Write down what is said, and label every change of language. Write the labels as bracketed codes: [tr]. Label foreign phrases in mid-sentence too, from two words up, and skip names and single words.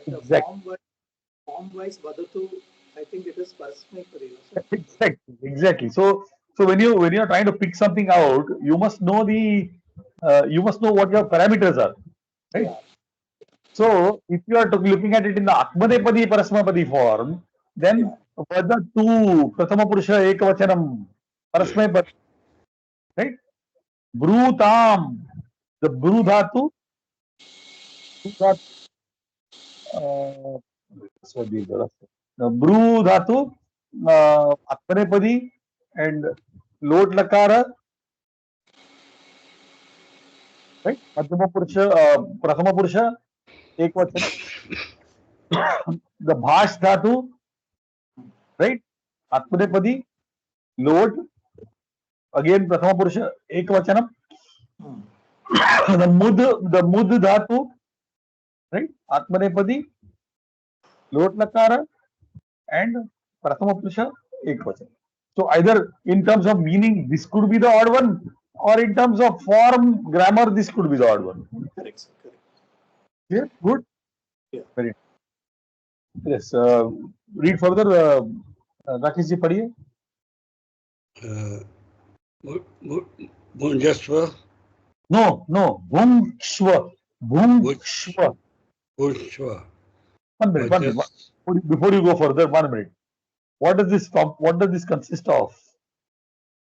[en] Exactly. form-wise, Vadatu, I think it is Parasmay. Exactly. So when you're trying to pick something out, you must know what your parameters are, right? Yeah. So if you are looking at it in the [sa] Atmadepadi Parasmapadi [en] form, then [sa] Vadatu Prathama Purusha Ekavachanam Parasmapadi, [en] right? Brutam, the [sa] Bru Dhatu, Bru Dhatu, Atmanepadi, [en] and [sa] Lot Lakara, [en] right? [sa] Madhyama Purusha, Prathama Purusha, Ekvachana. [en] The [sa] Bhash Dhatu, [en] right? [sa] Atmanepadi, Lot, again Prathama Purusha, Ekvachanam. The Mud Dhatu, right? Atmanepadi, Lot Lakara, and Prathama Purusha, Ekvachanam. [en] So either in terms of meaning, this could be the odd one, or in terms of form, grammar, this could be the odd one. Correct, sir. Correct. Clear? Good? Yeah. Very yes. Read further. Rakesh ji, padhiye. Bhunjasva. No. Bhungshva. Bhungshva. Bhunshva. 1 minute. Before you go further, 1 minute. What does this consist of?